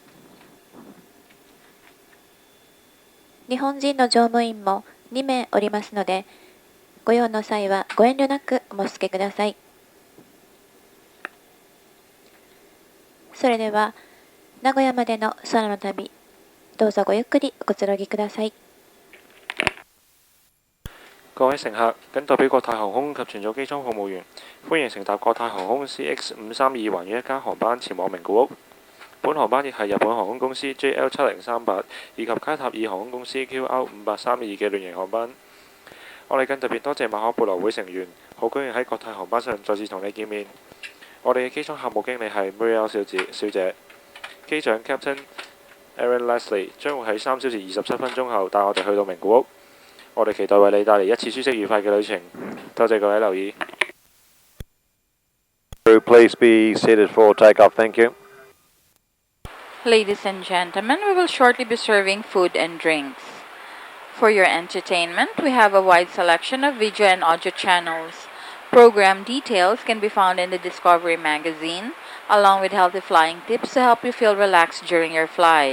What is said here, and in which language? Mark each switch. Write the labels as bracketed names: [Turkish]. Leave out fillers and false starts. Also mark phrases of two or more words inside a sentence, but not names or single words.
[Japanese] 日本人の乗務員も2名おりますので、ご用の際はご遠慮なくお申し付けください。それでは、名古屋までの空の旅、どうぞごゆっくりおくつろぎください。 [Cantonese] 各位乘客，謹代表國泰航空及全組機艙服務員，歡迎乘搭國泰航空 CX532環宇一家航班前往名古屋。本航班亦係日本航空公司 JL7038以及卡塔爾航空公司 QR5832嘅聯營航班。我哋更特別多謝馬可布羅會成員，好高興喺國泰航班上再次同你見面。我哋嘅機艙客務經理係 Muriel 小姐，機長 Captain Aaron Leslie 將會喺3小時27分鐘後帶我哋去到名古屋。我哋期待為你帶嚟一次舒適愉快嘅旅程。多謝各位留意。 [English] Please be seated for takeoff. Thank you. Ladies and gentlemen, we will shortly be serving food and drinks. For your entertainment, we have a wide selection of video and audio channels. Program details can be found in the Discovery magazine, along with healthy flying tips to help you feel relaxed during your flight.